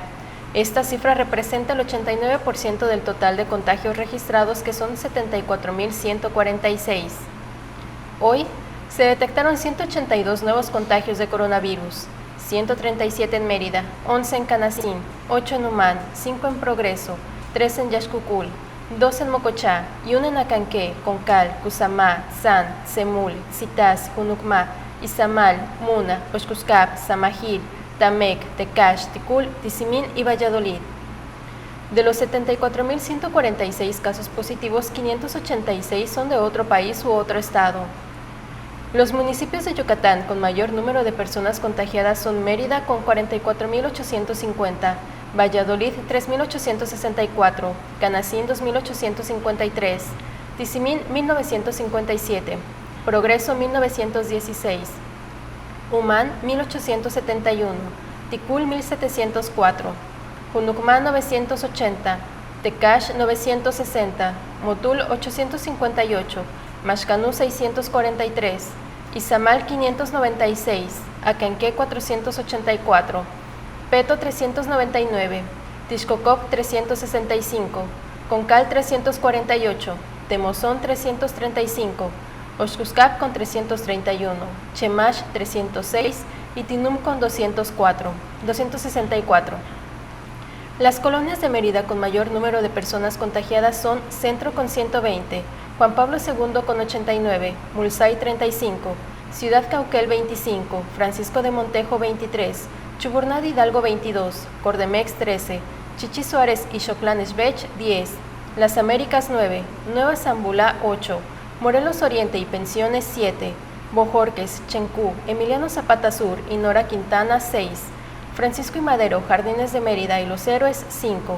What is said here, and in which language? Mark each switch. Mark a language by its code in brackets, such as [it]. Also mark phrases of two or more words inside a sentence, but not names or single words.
[es] Esta cifra representa el 89% del total de contagios registrados, que son 74.146. Hoy se detectaron 182 nuevos contagios de coronavirus, 137 en Mérida, 11 en Canacín, 8 en Umán, 5 en Progreso, 3 en Yaxcucul, 2 en Mocochá y 1 en Acanqué, Concal, Cusamá, San, Semul, Citás, Junucmá, Izamal, Muna, Oxcuscap, Samajil, Tamec, Tecash, Ticul, Tizimín y Valladolid. De los 74.146 casos positivos, 586 son de otro país u otro estado. Los municipios de Yucatán con mayor número de personas contagiadas son Mérida con 44.850, Valladolid 3.864, Canacín 2.853, Tizimín 1.957, Progreso 1.916, Umán 1.871, Ticul 1.704, Junucmá 980, Tecash 960, Motul 858, Maxcanú 643, Izamal 596, Acanqué 484, Peto 399, Tixcococ 365, Concal 348, Temozón 335, Oxcuscap con 331, Chemash 306 y Tinum con 264. Las colonias de Mérida con mayor número de personas contagiadas son Centro con 120, Juan Pablo II con 89, Mulsay 35, Ciudad Cauquel 25, Francisco de Montejo 23, Chuburná de Hidalgo 22, Cordemex 13, Chichi Suárez y Xoclán Xbech 10, Las Américas 9, Nueva Zambulá 8, Morelos Oriente y Pensiones 7, Bojorques, Chencú, Emiliano Zapata Sur y Nora Quintana 6, Francisco y Madero, Jardines de Mérida y Los Héroes 5.